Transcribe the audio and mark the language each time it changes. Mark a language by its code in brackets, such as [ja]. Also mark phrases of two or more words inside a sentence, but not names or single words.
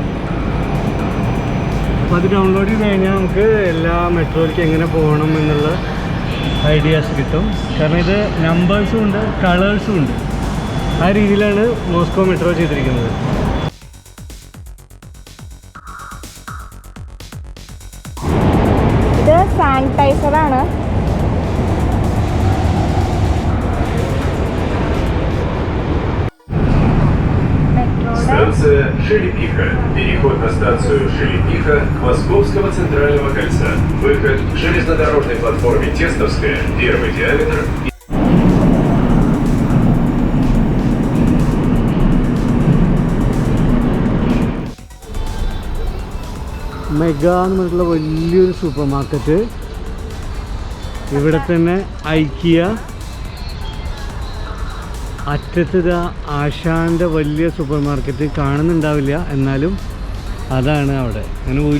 [ml] അപ്പോൾ അത് ഡൗൺലോഡ് ചെയ്ത് കഴിഞ്ഞാൽ നമുക്ക് എല്ലാ മെട്രോയിലേക്ക് എങ്ങനെ പോകണം എന്നുള്ള ഐഡിയാസ് കിട്ടും. കാരണം ഇത് നമ്പേഴ്സും ഉണ്ട്, കളേഴ്സും ഉണ്ട്. ആ രീതിയിലാണ് മോസ്കോ മെട്രോ ചെയ്തിരിക്കുന്നത്. ഇത് സാനിറ്റൈസറാണ്. [ru] Станция Шелепиха. Переход на станцию Шелепиха Московского центрального кольца. Выход к железнодорожной платформе Тестовская. Первый диаметр. [ml] മെഗാ എന്ന് പറഞ്ഞിട്ടുള്ള വലിയൊരു [en] super market. [ml] ഇവിടെ തന്നെ ഐക്കിയ, അറ്റത്ത് ആശാൻ്റെ വലിയ [en] super market [ml] കാണുന്നുണ്ടാവില്ല, എന്നാലും അതാണ് അവിടെ.